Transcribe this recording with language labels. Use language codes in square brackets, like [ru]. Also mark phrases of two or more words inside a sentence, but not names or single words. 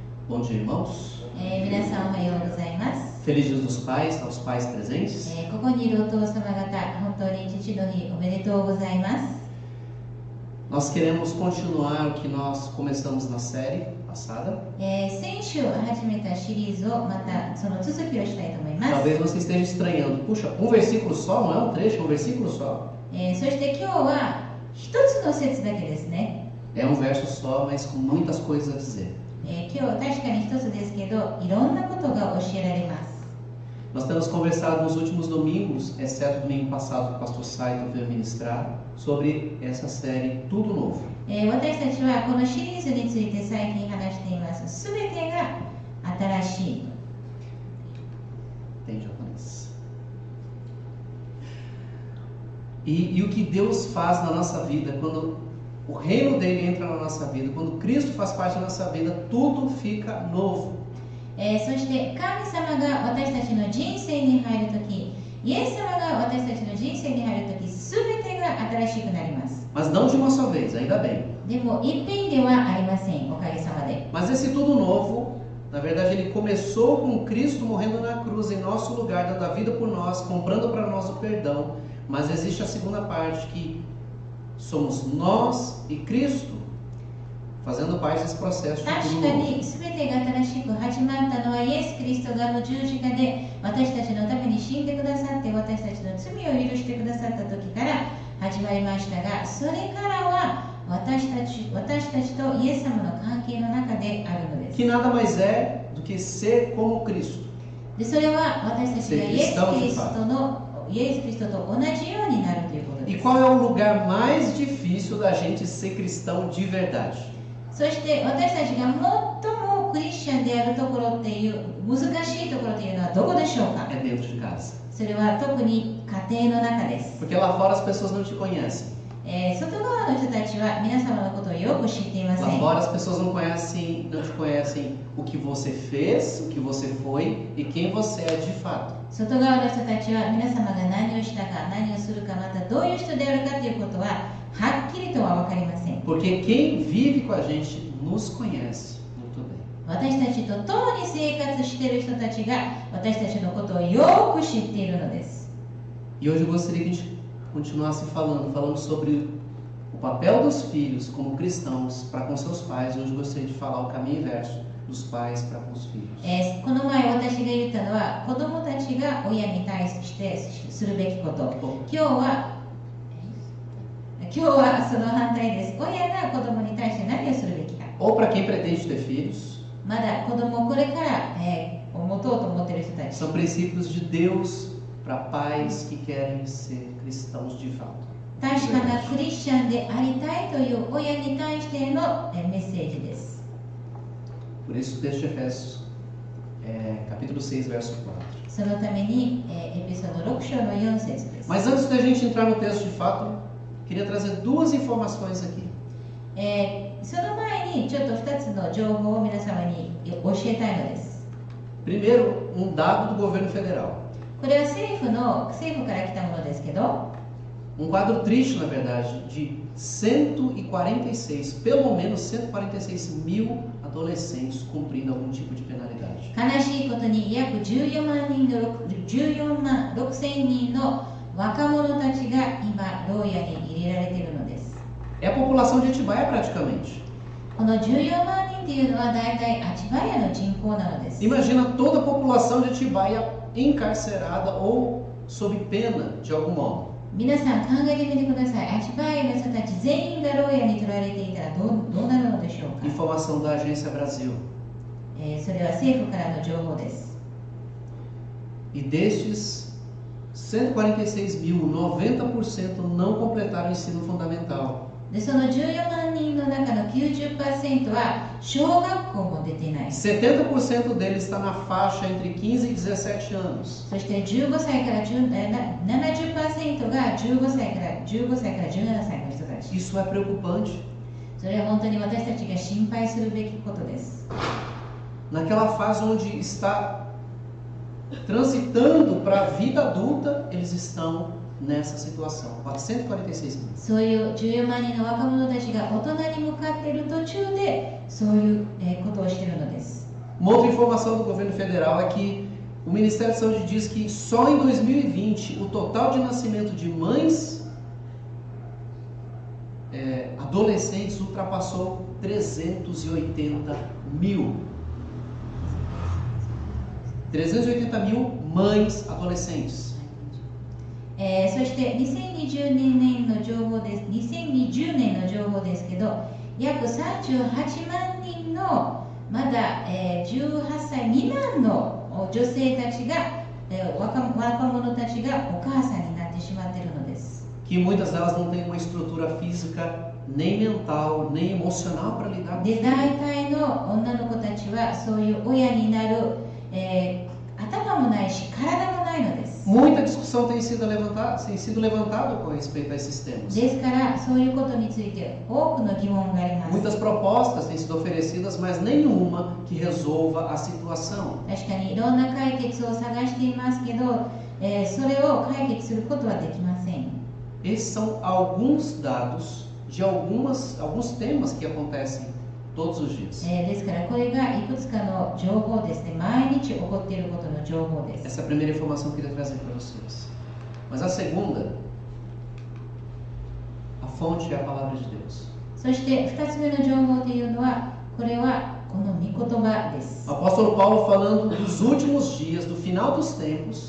[pt] Bom dia, irmãos. [ja] 皆さんおはようございます。 [pt] Feliz Dia dos Pais, aos pais presentes. [ja] ここにいるお父様方、本当に父の日おめでとうございます。 [pt] Nós queremos continuar o que nós começamos na série passada. [ja] 先週始めたシリーズをまたその続きをしたいと思います。 [pt] Talvez você esteja estranhando. Puxa, um versículo só? Não é um trecho, é um versículo só. [ja] そして今日は一つの節だけですね。 [pt] É um verso só, mas com muitas coisas a dizer. [ja] 今日確かに一つですけど、いろんなことが教えられます。 [pt] Nós temos conversado nos últimos domingos, exceto o domingo passado que o pastor Saito veio ministrar, sobre essa série Tudo Novo. [ja] 私たちはこのシリーズについて最近話しています。すべてが新しい。 [pt] Tem japonês. E o que Deus faz na nossa vida, quando o reino dele entra na nossa vida, quando Cristo faz parte da nossa vida, tudo fica novo. [ja] そして神様が私たちの人生に入るとき、イエス様が私たちの人生に入るとき、すべてが新しくなります。 [pt] Mas não de uma só vez, ainda bem. [ja] でも一遍ではありません、おかげさまで。 [pt] Mas esse tudo novo, na verdade, ele começou com Cristo morrendo na cruz em nosso lugar, dando a vida por nós, comprando para nós o perdão. Mas existe a segunda parte, que somos nós e Cristo fazendo parte desse processo de [ja] 確 [pt] tudo [ja] か [pt] novo. [ja] に全てが新しく始まったのはイエス・キリストが十字架で私たちのために死んでくださって私たちの罪を許してくださった時から始まりましたが、それからは私たちとイエス様の関係の中であるのです。 [pt] Que nada mais é do que ser como Cristo. [ja] でそれは私たちがイエス・キリストと同じようになるということで [pt] E [ja] す。 [pt] qual é o lugar mais difícil da gente ser cristão de verdade? [ja] そして私たちが最もクリスチャンであるところっていう難しいところというのはどこでしょうか？ [pt] É dentro de casa. [ja] それは特に家庭の中です。 [pt] Porque lá fora as pessoas não te conhecem. [ja] 外側の人たちは皆様のことをよく知っていませ [pt] Lá [ja] ん。 [pt] fora as pessoas não te conhecem o que você fez, o que você foi e quem você é de fato. [ja] 外側の人たちは皆様が何をしたか、何をするか、またどういう人であるかということははっきりとは分かりません。 [pt] Porque quem vive com a gente nos conhece muito bem. [ja] 私たちと共に生活している人たちが私たちのことをよく知っているのです。 [pt] E hoje eu gostaria que a gente continuasse falando sobre o papel dos filhos como cristãos para com seus pais. Hoje eu gostaria de falar o caminho inverso dos pais para com os filhos. [ja] この前私が言ったのは子供たちが親に対してするべきこと。今日はその反対です。親が子供に対して何をするべきか。 [pt] Ou para quem pretende ter filhos. [ja] まだ子供をこれから、持とうと思っている人たち。 [pt] São princípios de Deus para pais que querem ser cristãos de fato. [ja] 確かなクリスチャンでありたいという親に対してのメッセージです。 [pt] Por isso o texto de Efésios, capítulo 6, verso 4. [ja] そのために、エピソード6章の4節です。 [pt] Mas antes da gente entrar no texto de fato, queria trazer duas informações aqui. [ja] その前にちょっと2つの情報を皆様に教えたいのです。 [pt] Primeiro, um dado do governo federal. [ja] これは政府から来たものですけど、 [pt] Um quadro triste, na verdade, de 146, pelo menos 146 mil adolescentes cumprindo algum tipo de penalidade. [ja] 悲しいことに約14万6千人の若者たちが今牢屋に入れられているのです。 [pt] É a população de Atibaia praticamente. [ja] この14万人っていうのは大体アチバヤの人口なのです。 [pt] Imagina toda a população de Atibaia encarcerada ou sob pena de algum modo. [ja] 皆さん考えてみてください。アチバヤの人たち全員が牢屋に取られていたらどうなるのでしょうか。 [pt] Informação da Agência Brasil. [ja] それは政府からの情報です。 [pt] E destes 146 mil, 90% não completaram o ensino fundamental. [ja] でその14万人の中の 90% は小学校も出ていない。 [pt] 70% deles está na faixa entre 15 e 17 anos. [ja] そして15歳から70% が15歳から17歳の人たち。 [pt] Isso é preocupante. [ja] それは本当に私たちが心配するべきことです。 [pt] Naquela fase onde está transitando para a vida adulta, eles estão nessa situação. 146 mil. [ja] そういう14万人の若者たちが大人に向かっている途中でそういうことをしているのです。 [pt] Uma outra informação do governo federal é que o Ministério da Saúde diz que só em 2020 o total de nascimento de mães adolescentes ultrapassou 380 mil. 380 mil mães adolescentes. [ja] そして2020年の情報です。2020年の情報ですけど、約38万人のまだ、18歳未満の女性たちが、若者たちがお母さんになってしまっているのです。 [pt] Que muitas delas não têm uma estrutura física, nem mental, nem emocional para lidar com [ja] で、 [pt] isso. [ja] 大体の女の子たちはそういう親になる、頭もないし体もないのです。 [pt] Muita discussão tem sido levantada com respeito a esses temas. [ja] ですからそういうことについて多くの疑問があります。 [pt] Muitas propostas têm sido oferecidas, mas nenhuma que resolva a situação. [ja] 確かにいろんな解決を探していますけど、それを解決することはできません。 [pt] Esses são alguns dados de alguns temas que acontecem todos os dias. [ja] ですからこれがいくつかの情報ですね。毎日起こっていることの情報です。 [pt] Essa é a primeira informação que eu queria trazer para vocês. Mas a segunda, a fonte é a palavra de Deus. [ja] そして2つ目の情報というのは、これはこの御言葉です。 [pt] O apóstolo Paulo falando dos últimos dias, do final dos tempos,